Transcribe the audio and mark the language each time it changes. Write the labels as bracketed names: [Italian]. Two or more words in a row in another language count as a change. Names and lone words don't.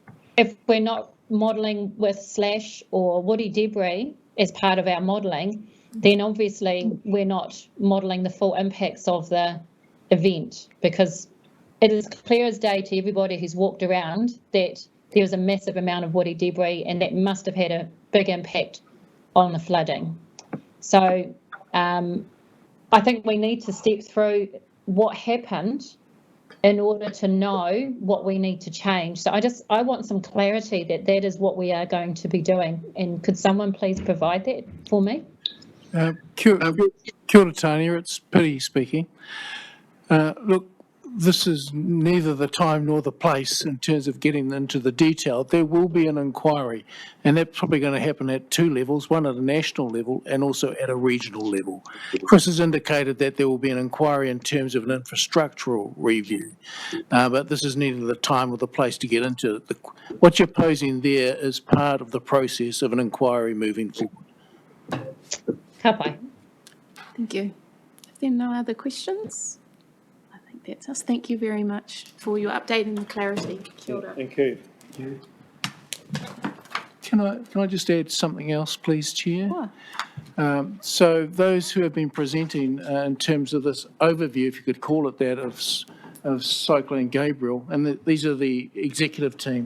[English] If we're not modelling with slash or woody debris as part of our modelling, then obviously we're not modelling the full impacts of the event, because it is clear as day to everybody who's walked around that there was a massive amount of woody debris and that must have had a big impact on the flooding. So I think we need to step through what happened in order to know what we need to change. So I want some clarity that is what we are going to be doing. And could someone please provide that for me? [Māori] Kia ora, [English] Tanya, it's Piri speaking. Look, this is neither the time nor the place in terms of getting into the detail. There will be an inquiry, and that's probably going to happen at two levels, one at a national level and also at a regional level. Chris has indicated that there will be an inquiry in terms of an infrastructural review, but this is neither the time or the place to get into it. What you're posing there is part of the process of an inquiry moving forward. [Māori] Ka pai. [English] Thank you. If there are no other questions, I think that's us. Thank you very much for your update and the clarity. [Māori] Kia ora. [English] Thank you. Can I just add something else, please, Chair? Sure. So those who have been presenting in terms of this overview, if you could call it that, of Cyclone Gabriel, and these are the executive team.